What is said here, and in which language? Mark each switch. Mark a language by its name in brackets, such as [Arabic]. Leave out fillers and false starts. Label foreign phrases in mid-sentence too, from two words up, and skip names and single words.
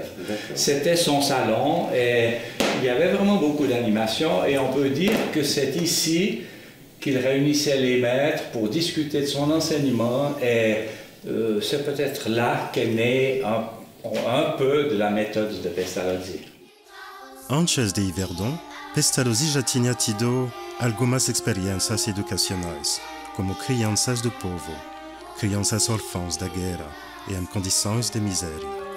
[French] C'était son salon et il y avait vraiment beaucoup d'animation et on peut dire que c'est ici qu'il réunissait les maîtres pour discuter de son enseignement et c'est peut-être là qu'est née un peu de la méthode de Pestalozzi. [Portuguese] Antes de Yverdon, Pestalozzi já tinha tido algumas experiências educacionais, como crianças do povo, crianças órfãs da guerra e em condições de miséria.